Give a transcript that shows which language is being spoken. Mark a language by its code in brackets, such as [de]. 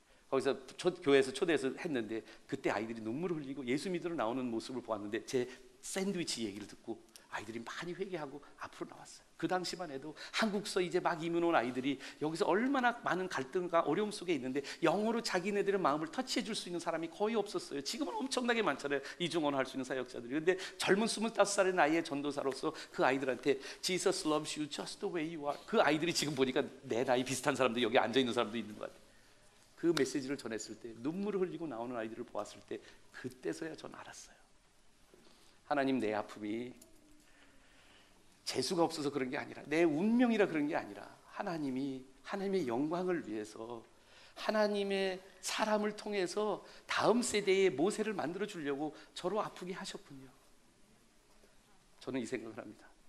[ko] 거기서 교회에서 초대해서 했는데 그때 아이들이 눈물을 흘리고 예수 믿으러 나오는 모습을 보았는데 제 샌드위치 얘기를 듣고 아이들이 많이 회개하고 앞으로 나왔어요. 그 당시만 해도 한국서 이제 막 이민 온 아이들이 여기서 얼마나 많은 갈등과 어려움 속에 있는데 영어로 자기네들의 마음을 터치해 줄 수 있는 사람이 거의 없었어요. 지금은 엄청나게 많잖아요. 이중언어 할 수 있는 사역자들이. 근데 젊은 25살의 나이의 전도사로서 그 아이들한테 [en] Jesus loves you just the way you are. [ko] 그 아이들이 지금 보니까 내 나이 비슷한 사람도 여기 앉아 있는 사람도 있는 것 같아요. 그 메시지를 전했을 때 눈물을 흘리고 나오는 아이들을 보았을 때 그때서야 전 알았어요. 하나님, 내 아픔이 재수가 없어서 그런 게 아니라 내 운명이라 그런 게 아니라 하나님이 하나님의 영광을 위해서 하나님의 사람을 통해서 다음 세대의 모세를 만들어 주려고 저로 아프게 하셨군요. 저는 이 생각을 합니다.